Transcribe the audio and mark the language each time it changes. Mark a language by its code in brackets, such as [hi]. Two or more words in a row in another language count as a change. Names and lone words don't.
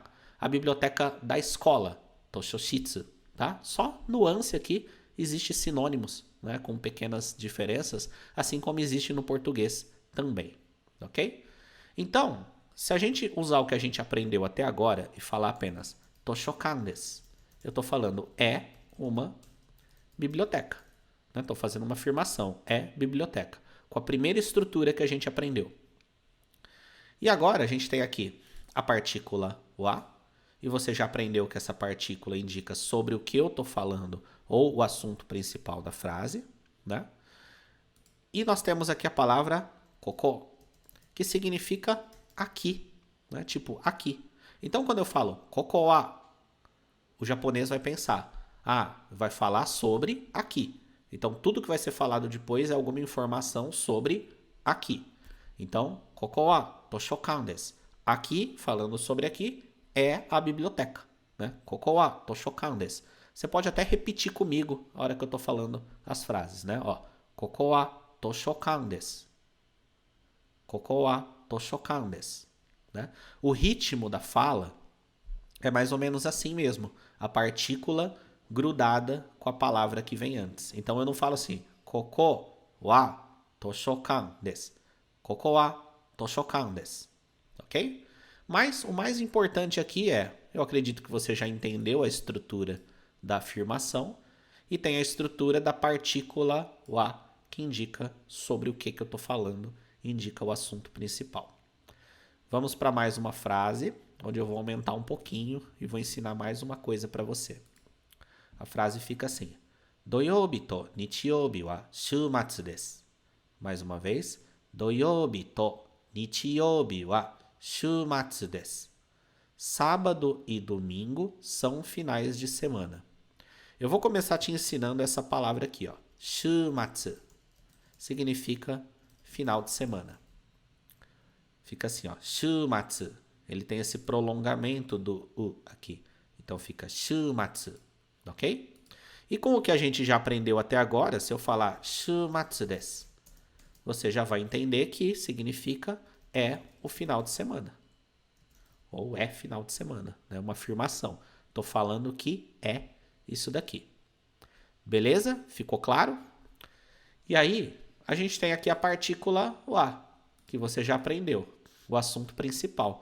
[pt] A biblioteca da escola, toshoshitsu, tá? Só nuance aqui, existe sinônimos, né, com pequenas diferenças, assim como existe no português também, ok? Então, se a gente usar o que a gente aprendeu até agora e falar apenas [ja] 図書館です, [pt] eu estou falando é uma biblioteca. Estou fazendo uma afirmação, é biblioteca, com a primeira estrutura que a gente aprendeu. E agora a gente tem aqui a partícula wa, e você já aprendeu que essa partícula indica sobre o que eu estou falando ou o assunto principal da frase, né? E nós temos aqui a palavra koko, que significa aqui, né? Tipo aqui. Então quando eu falo [ja] ここは, [pt] o japonês vai pensar, vai falar sobre aqui. Então tudo que vai ser falado depois é alguma informação sobre aqui. Então, [ja] ここは図書館です. [pt] Aqui, falando sobre aqui, é a biblioteca, né? [ja] ここは図書館です. [pt] Você pode até repetir comigo a hora que eu estou falando as frases, né? Ó, [ja] ここは図書館です. ここは図書館です, [pt] né? O ritmo da fala é mais ou menos assim mesmo. A partícula grudada com a palavra que vem antes. Então eu não falo assim, [ja] ここは図書館です. ここは図書館です. [pt] Ok? Mas o mais importante aqui eu acredito que você já entendeu a estrutura da afirmação e tem a estrutura da partícula wa, que indica sobre o que eu estou falando, indica o assunto principal. Vamos para mais uma frase, onde eu vou aumentar um pouquinho e vou ensinar mais uma coisa para você. A frase fica assim: [ja] 土曜日と日曜日は週末です. [pt] Mais uma vez, [ja] 土曜日と日曜日は週末です. [pt] Sábado e domingo são finais de semana. Eu vou começar te ensinando essa palavra aqui, ó. Shumatsu significa final de semana. Fica assim, ó. Shumatsu. Ele tem esse prolongamento do u aqui. Então fica shumatsu, ok? E com o que a gente já aprendeu até agora, se eu falar [ja] 週末です, [pt] você já vai entender que significa é o final de semana. Ou é final de semana, né? Uma afirmação. Estou falando que é isso daqui. Beleza? Ficou claro? E aí, a gente tem aqui a partícula wa, que você já aprendeu, o assunto principal.